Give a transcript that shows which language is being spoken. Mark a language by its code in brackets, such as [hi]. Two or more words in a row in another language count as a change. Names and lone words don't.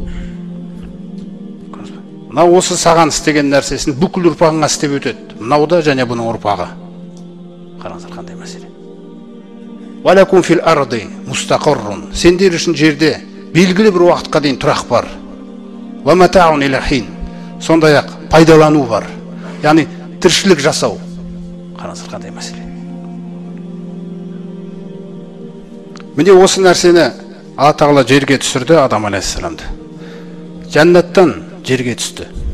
[kk] Мынау осы саған істеген нәрсесін бүкіл ұрпағыңа істеп өтеді. Мынау да және бұның ұрпағы. Қараңыздар қандай мәселе. [ar] ولكم في الأرض مستقر. [kk] Сендер үшін жерде белгілі бір уақытқа дейін тұрақ бар. [ar] ومتاع إلى حين. [kk] Сондай-ақ пайдалану бар. Яғни тіршілік жасау. Қараңыздар қандай мәселе. Міне осы нәрсені Алла Тағала жерге түсірді Адам алейхиссаламды. Жәннаттан жерге түсті.